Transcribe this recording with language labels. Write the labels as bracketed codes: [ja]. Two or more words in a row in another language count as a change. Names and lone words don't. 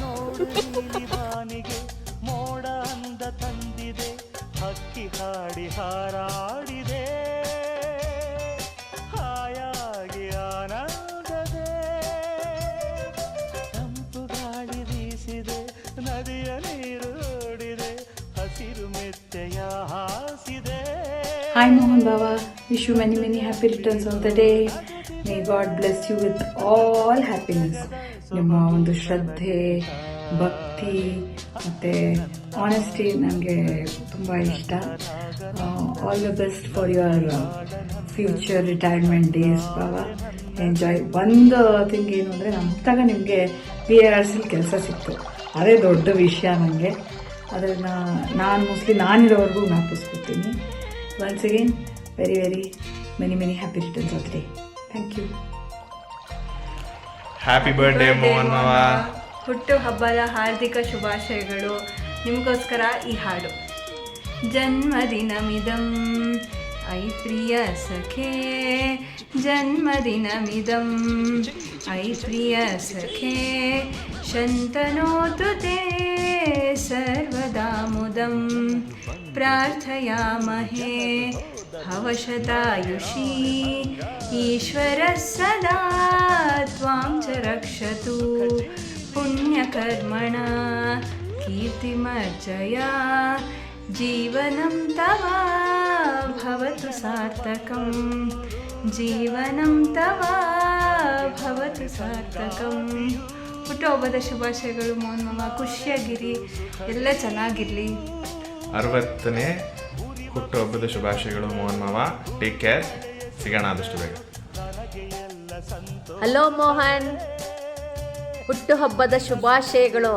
[kn] ಮೋಡ ಅಂದ ತಂದಿದೆ, ಹಕ್ಕಿ ಹಾಡಿ ಹಾರಾಡಿದೆ, ಹಾಯಾಗಿ ಆನಂದದೆ, ತಂಪು ಗಾಳಿ ಬೀಸಿದೆ, ನದಿಯ ನೀರು ಓಡಿದೆ, ಹಸಿರು ಮೆತ್ತೆಯ ಹಾಸಿದೆ. [en] Hi Mohan Baba, wish you many happy returns of the day. May God bless you with all happiness. [kn] ನಿಮ್ಮ ಒಂದು ಶ್ರದ್ಧೆ, ಭಕ್ತಿ ಮತ್ತು ಆನೆಸ್ಟಿ ನನಗೆ ತುಂಬ ಇಷ್ಟ. [en] all the best for your future retirement days ಬಾಬಾ. ಎಂಜಾಯ್. [kn] ಒಂದು ಥಿಂಗ್ ಏನು ಅಂದರೆ ನಾನು ಮುಟ್ಟಾಗ ನಿಮಗೆ PRRCಲಿ ಕೆಲಸ ಸಿಕ್ತು, ಅದೇ ದೊಡ್ಡ ವಿಷಯ ನನಗೆ. ಅದನ್ನು ನಾನು ಮೋಸ್ಟ್ಲಿ ನಾನಿರೋವರೆಗೂ ಜ್ಞಾಪಿಸ್ಕೊತೀನಿ. [en] Once again, very many happy returns of the day. Thank you. happy birthday ಮೋಹನ್ ಮಾವ. [kn] ಹುಟ್ಟು ಹಬ್ಬದ ಹಾರ್ದಿಕ ಶುಭಾಶಯಗಳು. ನಿಮಗೋಸ್ಕರ ಈ ಹಾಡು. [sa] ಜನ್ಮದಿನಮಿದಂ ಐ ಪ್ರಿಯ ಸಖೇ, ಜನ್ಮದಿನಮಿದಂ ಐ ಪ್ರಿಯ ಸಖೇ, ಶಂತನೋತು ತೇ ಸರ್ವದಾ ಮುದಂ ಪ್ರಾರ್ಥಯಾಮಹೇ ಹವಶತಾಯುಷಿ ಈಶ್ವರಃ ಸದಾ ತ್ವಾಂ ಚ ರಕ್ಷತು ಪುಣ್ಯಕರ್ಮಣ ಕೀರ್ತಿಮರ್ಜಯ ಜೀವನಂ ತವ ಭವತು ಸಾರ್ಥಕಂ, ಜೀವನಂ ತವ ಭವತು ಸಾರ್ಥಕಂ. [kn] ಹುಟ್ಟುಹಬ್ಬದ ಶುಭಾಶಯಗಳು ಮೋಹನ್ ಮಾವ. ಖುಷಿಯಾಗಿರಿ, ಎಲ್ಲ ಚೆನ್ನಾಗಿರಲಿ. 60ನೇ ಹುಟ್ಟುಹಬ್ಬದ ಶುಭಾಶಯಗಳು ಮೋಹನ್ ಮಾವ. [en] take care. [kn] ಸಿಗೋಣ ಆದಷ್ಟು ಬೇಗ. ಹಲೋ ಮೋಹನ್, ಹುಟ್ಟುಹಬ್ಬದ ಶುಭಾಶಯಗಳು.